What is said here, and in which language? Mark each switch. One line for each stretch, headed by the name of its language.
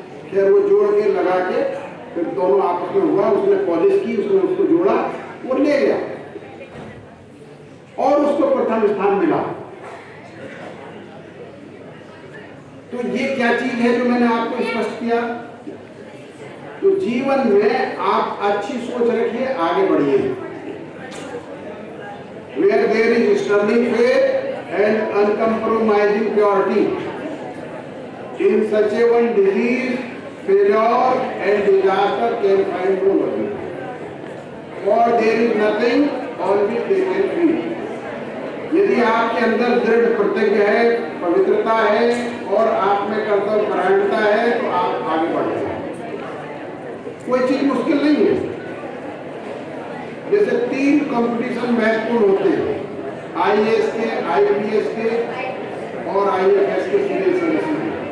Hindi: खैर वो जोड़ के लगा के फिर दोनों आपस में हुआ, उसने पॉलिश की, उसने उसको जोड़ा, वो ले गया और उसको प्रथम स्थान मिला। तो ये क्या चीज है जो मैंने आपको स्पष्ट किया। तो जीवन में आप अच्छी सोच रखिए, आगे बढ़िए।
English: Where there is sterling faith and uncompromising purity, in such a one disease, failure and disaster can find no mercy. For there is nothing on which they can feed.
Hindi: यदि आपके अंदर दृढ़ प्रतिज्ञ है, पवित्रता है और आप में कर्तव्य परायणता है तो आप आगे बढ़ जाएंगे। कोई चीज मुश्किल नहीं है। जैसे 3 कंपटीशन महत्वपूर्ण होते हैं, आईएएस के, आईपीएस के और आईएफएस के सिविल सर्विस में।